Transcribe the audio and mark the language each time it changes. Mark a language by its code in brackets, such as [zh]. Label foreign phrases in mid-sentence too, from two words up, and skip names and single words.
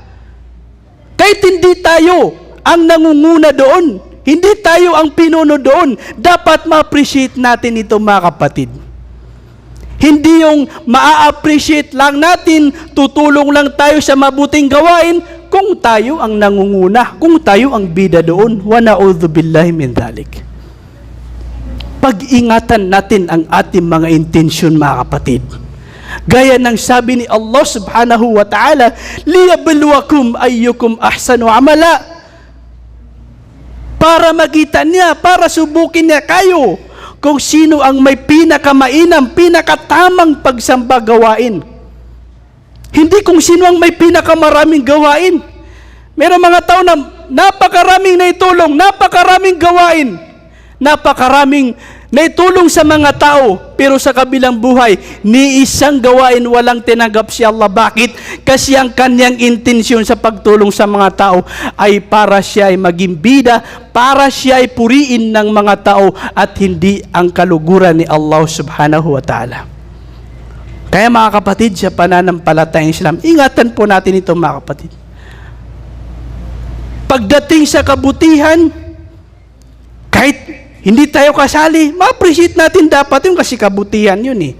[tl] Kahit hindi tayo ang nangunguna doon, hindi tayo ang pinuno doon, dapat ma-appreciate natin ito, mga kapatid. Hindi yung ma-appreciate lang natin, tutulong lang tayo sa mabuting gawain kung tayo ang nangunguna, kung tayo ang bida doon. [ar] Wa na'udhu billahi min dhalik. [tl] Pag-ingatan natin ang ating mga intensyon, mga kapatid. Gaya ng sabi ni Allah [ar] subhanahu wa ta'ala, liyabluwakum ayyukum ahsanu amala. [tl] Para makita niya, para subukin niya kayo kung sino ang may pinakamainam, pinakatamang pagsamba gawain. Hindi kung sino ang may pinakamaraming gawain. Merong mga tao na napakaraming naitulong, napakaraming gawain, napakaraming naitulong sa mga tao, pero sa kabilang buhay, ni isang gawain walang tinanggap si Allah. Bakit? Kasi ang kanyang intensyon sa pagtulong sa mga tao ay para siya ay maging bida, para siya ay puriin ng mga tao at hindi ang kaluguran ni Allah [ar] subhanahu wa ta'ala. [tl] Kaya mga kapatid, sa pananampalatayang Islam, ingatan po natin ito, mga kapatid. Pagdating sa kabutihan, kahit hindi tayo kasali, ma-appreciate natin dapat yung kasi kabutihan yun eh.